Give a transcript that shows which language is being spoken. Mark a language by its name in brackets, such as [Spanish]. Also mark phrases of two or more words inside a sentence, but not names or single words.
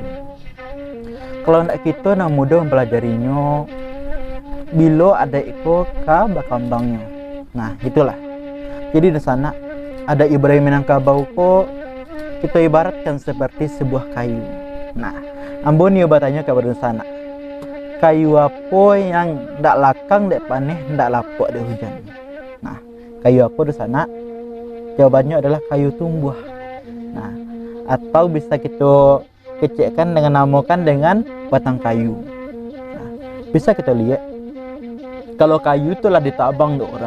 [Indonesian] Kalau tidak kita nak muda mempelajarinya, bila adat itu berkembangnya. Nah, itulah. Jadi di sana adat budaya Minangkabau kok kita ibaratkan seperti sebuah kayu. Nah, ambon ni bertanya kepada sana, kayu apa yang [Minangkabau] ndak lakang, ndak panih, [Indonesian] ndak lapuk di hujan? Nah, kayu apa di sana? Jawabannya adalah kayu tumbuh. Nah, atau bisa kita kecekkan dengan namakan dengan batang kayu. Nah, bisa kita lihat kalau kayu itulah ditabang oleh orang.